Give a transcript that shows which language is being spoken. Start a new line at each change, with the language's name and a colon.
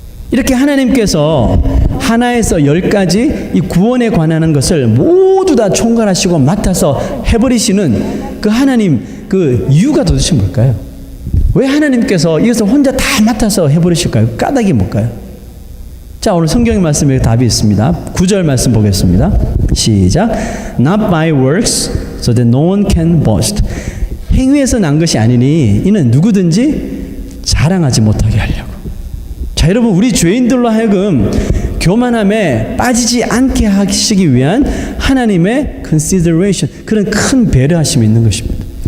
Korean: 이렇게 하나님께서 하나에서 10가지 이 구원에 관한 것을 모두 다 총괄하시고 맡아서 해버리시는 그 하나님, 그 이유가 도대체 뭘까요? 왜 하나님께서 이것을 혼자 다 맡아서 해버리실까요? 까닭이 뭘까요? 자, 오늘 성경의 말씀에 답이 있습니다. 9절 말씀 보겠습니다. 시작.
English: Not by works, so that no one can boast.
Korean: 행위에서 난 것이 아니니 이는 누구든지 자랑하지 못하게 하려고. 자, 여러분, 우리 죄인들로 하여금 교만함에 빠지지 않게 하시기 위한 하나님의 consideration, 그런 큰 배려하심이 있는 것입니다.